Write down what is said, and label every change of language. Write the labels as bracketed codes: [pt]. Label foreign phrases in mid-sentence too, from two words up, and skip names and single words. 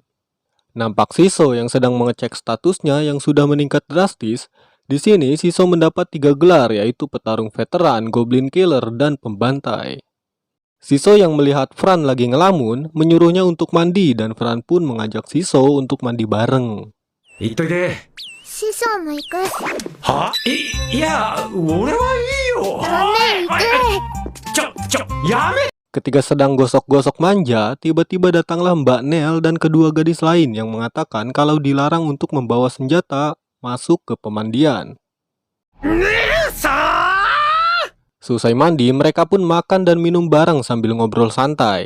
[id] Nampak Shiso yang sedang mengecek statusnya yang sudah meningkat drastis. Di sini, Shiso mendapat 3 gelar, yaitu petarung veteran, [en] goblin killer, [id] dan pembantai. Shiso yang melihat Fran lagi ngelamun, menyuruhnya untuk mandi, dan Fran pun mengajak Shiso untuk mandi bareng. [ja] Shisoも行く。は？いや、俺はいいよ。やめ。 [id] Ketika sedang gosok-gosok manja, tiba-tiba datanglah Mbak Nel dan kedua gadis lain yang mengatakan kalau dilarang untuk membawa senjata masuk ke pemandian. Selesai mandi, mereka pun makan dan minum bareng sambil ngobrol santai.